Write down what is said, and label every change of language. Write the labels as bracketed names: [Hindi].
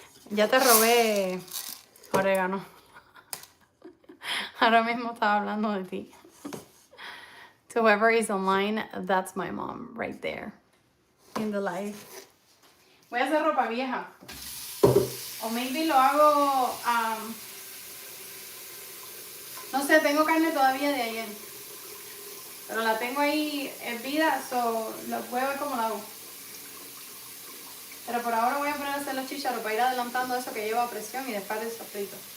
[Spanish] Ya te robé orégano. Ahora mismo estaba hablando de ti. [English] To whoever is online, that's my mom right there in the live. [Spanish] Voy a hacer ropa vieja. O maybe lo hago, no sé, tengo carne todavía de ayer. Pero la tengo ahí hervida, so voy a ver cómo la hago. Pero por ahora voy a poner a hacer los chícharos para ir adelantando eso que lleva a presión y después el sofrito.